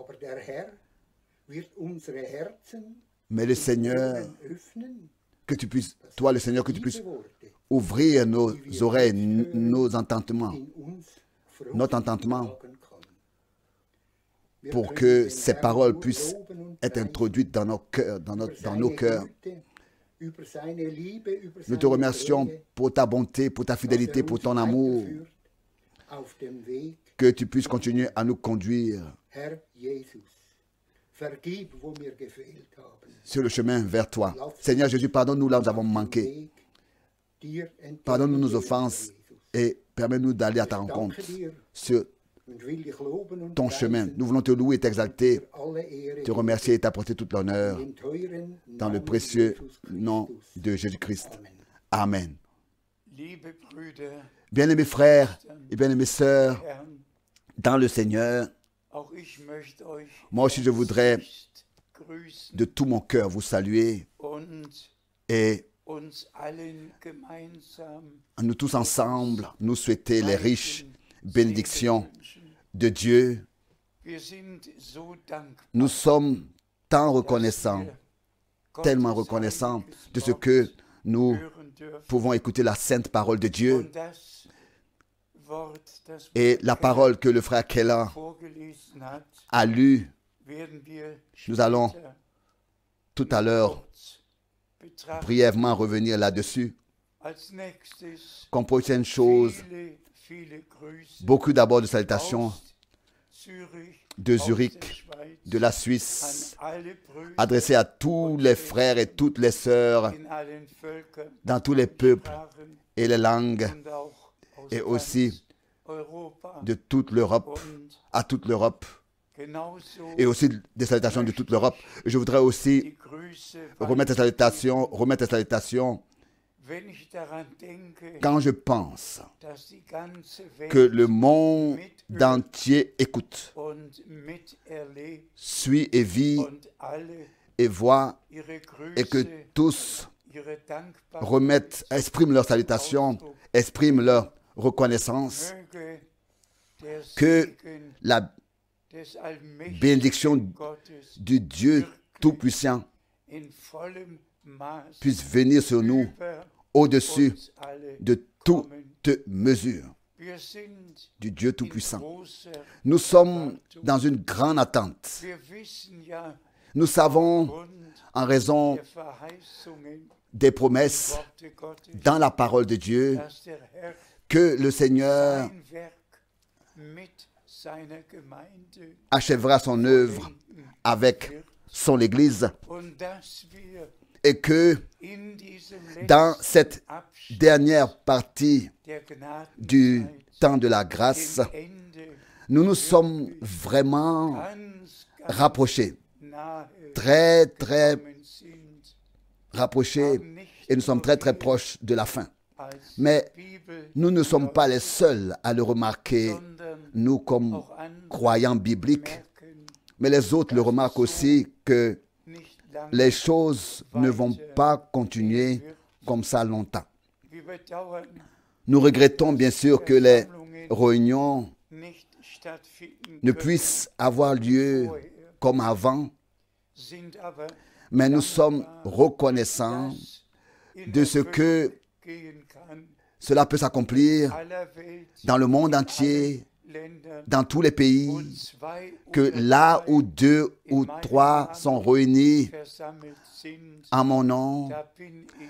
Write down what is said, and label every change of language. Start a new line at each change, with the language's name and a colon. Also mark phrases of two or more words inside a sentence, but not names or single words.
French: Mais le Seigneur, que tu puisses, toi le Seigneur, que tu puisses ouvrir nos oreilles, nos entendements, notre entendement, pour que ces paroles puissent être introduites dans nos cœurs, dans nos cœurs. Nous te remercions pour ta bonté, pour ta fidélité, pour ton amour,
German: auf dem Weg.
French: Que tu puisses continuer à nous conduire
German: Herr Jesus, vergib, wo wir gefehlt haben.
French: sur le chemin vers toi. Seigneur Jésus, pardonne-nous là où nous avons manqué.
German: Weg dir
French: Pardonne-nous nos
German: entgegengehen,
French: offenses
German: Jesus.
French: et permets-nous d'aller à ta rencontre
German: Danke dir
French: sur
German: und will dich loben und
French: ton chemin.
German: preisen
French: Nous voulons te louer et t'exalter,
German: für alle Ehre
French: te remercier et t'apporter toute l'honneur
German: im teuren
French: dans le
German: Namen
French: précieux
German: Jesus
French: nom
German: Christus.
French: de Jésus-Christ.
German: Amen.
French: Amen.
German: Liebe Brüder,
French: Bien-aimés frères et bien-aimées sœurs,
German: Herrn,
French: dans le Seigneur,
German: auch ich möchte euch
French: moi aussi je voudrais
German: herzlichst grüßen
French: de tout mon cœur vous saluer
German: und
French: et
German: uns allen gemeinsam
French: nous tous ensemble nous souhaiter les riches
German: Segen
French: bénédictions
German: wünschen.
French: de Dieu.
German: Wir sind so dankbar,
French: Nous sommes tant
German: dass
French: reconnaissants,
German: wir
French: tellement
German: Gottes
French: reconnaissants
German: heiliges
French: de ce
German: Wort
French: que nous
German: hören dürfen.
French: pouvons écouter la sainte parole de Dieu.
German: Und das Wort, das
French: Et la parole que le frère Keller
German: vorgelesen hat,
French: a lue,
German: werden wir
French: nous allons
German: später
French: tout à l'heure
German: kurz betrachten.
French: brièvement revenir là-dessus.
German: Als nächstes
French: Comme prochaine chose,
German: viele Grüße
French: beaucoup d'abord de salutations
German: aus Zürich,
French: de
German: aus
French: Zurich,
German: der Schweiz,
French: de la
German: an
French: Suisse,
German: alle Brüder
French: adressées à tous les frères et toutes les sœurs
German: in allen Völkern,
French: dans tous les peuples
German: Sprachen
French: et les langues
German: und auch aus
French: et
German: ganz
French: aussi
German: Europa
French: de toute l'Europe,
German: und
French: à toute l'Europe
German: genauso
French: et aussi des salutations de toute l'Europe. Je voudrais aussi
German: die Grüße
French: remettre les salutations
German: wenn ich daran denke,
French: quand je pense
German: dass die ganze Welt
French: que le monde entier écoute,
German: und miterlebt
French: suit et vit
German: und alle
French: et voit
German: ihre
French: et que
German: Grüße,
French: tous
German: ihre Dankbarkeit
French: remettent, expriment leurs salutations, expriment leur reconnaissance,
German: möge der
French: que
German: Segen
French: la
German: des allmächtigen
French: bénédiction
German: Gottes
French: du Dieu Tout-Puissant
German: in vollem Maß
French: puisse venir sur nous
German: über
French: au-dessus
German: uns alle
French: de toute mesure
German: Wir sind
French: du Dieu
German: in
French: Tout-Puissant.
German: großer
French: Nous sommes dans une grande attente.
German: Wir wissen ja
French: Nous savons,
German: aufgrund
French: en raison
German: der Verheißungen
French: des promesses
German: Worte Gottes,
French: dans la parole de Dieu,
German: dass der Herr
French: que le Seigneur
German: sein Werk mit seiner Gemeinde
French: achèvera son œuvre avec son Église
German: und dass wir
French: et que
German: in diesem
French: dans cette
German: Abschnitt
French: dernière partie
German: der Gnadenzeit
French: du temps de la grâce,
German: dem Ende
French: nous nous sommes vraiment
German: ganz
French: rapprochés,
German: nahe
French: très très
German: gekommen sind,
French: rapprochés et nous sommes très très proches de la fin.
German: als
French: Mais
German: Bibel,
French: nous ne sommes pas les seuls à le remarquer,
German: sondern
French: nous comme
German: auch andere
French: croyants bibliques,
German: merken
French: mais les autres le remarquent aussi que
German: nicht lange.
French: les choses ne vont pas continuer comme ça longtemps.
German: Wir bedauern
French: Nous regrettons bien sûr que les réunions
German: nicht stattfinden
French: ne
German: können,
French: puissent avoir lieu comme avant,
German: sind aber
French: mais nous sommes reconnaissants
German: dass in
French: de ce
German: Erfüllung
French: que
German: gehen kann,
French: cela peut s'accomplir
German: aller Welt,
French: dans le monde entier,
German: Ländern,
French: dans tous les pays,
German: und zwei
French: que
German: oder
French: là
German: drei
French: où 2 ou 3 sont réunis
German: versammelt sind,
French: en mon nom,
German: da bin ich